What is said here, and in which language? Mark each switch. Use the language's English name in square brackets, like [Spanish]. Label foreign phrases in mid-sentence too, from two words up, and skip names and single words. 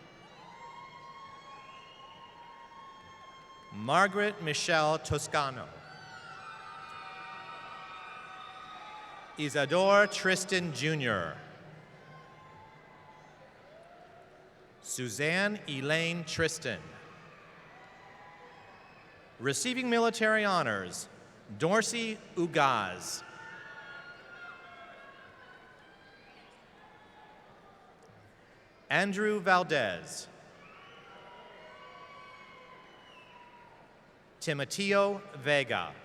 [English] Margaret Michelle Toscano. Isadore Tristan Jr. Suzanne Elaine Tristan. Receiving military honors, Dorsey Ugaz. Andrew Valdez. Timoteo Vega.